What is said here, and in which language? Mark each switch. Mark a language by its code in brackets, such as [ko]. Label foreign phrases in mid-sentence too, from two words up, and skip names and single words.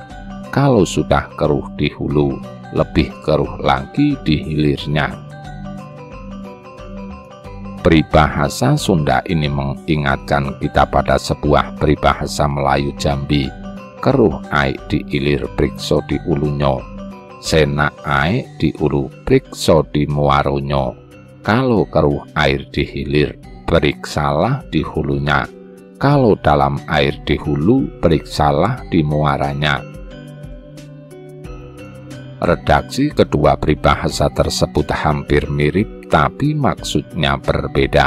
[id] Kalau sudah keruh di hulu, lebih keruh lagi di hilirnya. Peribahasa Sunda ini mengingatkan kita pada sebuah peribahasa Melayu Jambi. [jax] Keruh aik di ilir prikso di ulunyo, senak aik di ulu prikso di muaronyo. [id] Kalau keruh air di hilir, periksalah di hulunya. Kalau dalam air di hulu, periksalah di muaranya. Redaksi kedua peribahasa tersebut hampir mirip, tapi maksudnya berbeda.